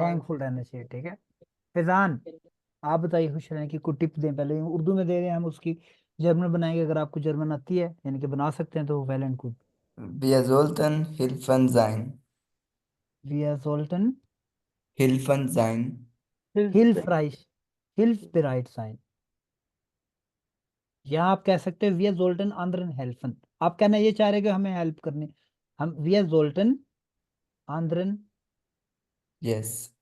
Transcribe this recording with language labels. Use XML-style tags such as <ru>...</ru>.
<hi>Thankful रहना चाहिए, ठीक है। फैजान, आप बताइए खुश रहने की कोई टिप दें। पहले उर्दू में दे रहे हैं हम, उसकी जर्मन बनाएंगे। अगर आपको जर्मन आती है यानी कि बना सकते हैं तो well and good.</hi> <de>Wir sollten hilfreich sein. वियर जोल्टन Hilfreich sein. हिल्फ राइट, हिल्फ बेराइट साइन।</de> <hi>या आप कह सकते हैं</hi> <de>वियर जोल्टन आंद्रन हेल्फन।</de> <hi>आप कहना ये चाह रहे कि हमें हेल्प करनी, हम</hi> <de>वियर जोल्टन आंद्रन</de> <en>Yes.</en>